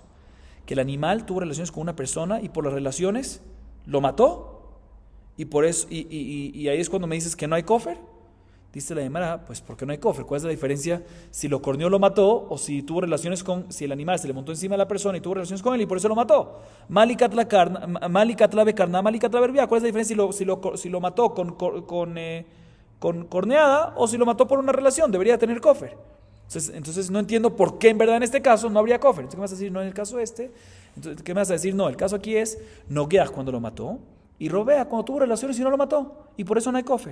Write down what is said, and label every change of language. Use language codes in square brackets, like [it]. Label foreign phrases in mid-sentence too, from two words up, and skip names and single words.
[es] Que el animal tuvo relaciones con una persona y por las relaciones lo mató, y por eso y ahí es cuando me dices que no hay kofer. Dice la Gemara, pues ¿por qué no hay kofer? ¿Cuál es la diferencia si lo corneó, lo mató, o si tuvo relaciones con, si el animal se le montó encima de la persona y tuvo relaciones con él y por eso lo mató? [arc] מה לי קטלא בקרנא, מה לי קטלא ברביעה. [es] ¿Cuál es la diferencia si lo mató con corneada o si lo mató por una relación? Debería tener kofer. Entonces no entiendo por qué en verdad en este caso no habría kofer. Entonces, ¿qué me vas a decir? No en el caso este. Entonces, ¿qué me vas a decir? No, el caso aquí es Nogeach cuando lo mató y Rovea cuando tuvo relaciones y no lo mató, y por eso no hay kofer.